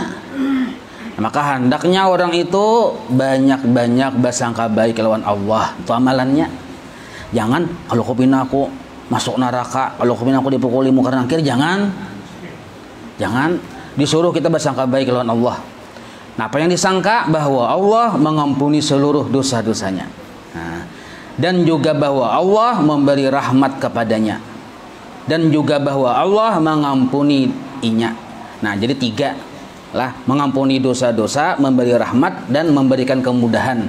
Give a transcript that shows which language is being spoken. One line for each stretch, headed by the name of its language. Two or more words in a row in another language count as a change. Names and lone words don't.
Indonesian: Nah, maka hendaknya orang itu banyak-banyak bersangka baik lawan Allah. Itu amalannya. Jangan kalau kupina aku masuk neraka, kalau kupina aku dipukuli muka nangkir, jangan disuruh kita bersangka baik lawan Allah. Nah, apa yang disangka bahwa Allah mengampuni seluruh dosa-dosanya. Nah, dan juga bahwa Allah memberi rahmat kepadanya. Dan juga bahwa Allah mengampuni inya. Nah, jadi 3 lah, mengampuni dosa-dosa, memberi rahmat dan memberikan kemudahan.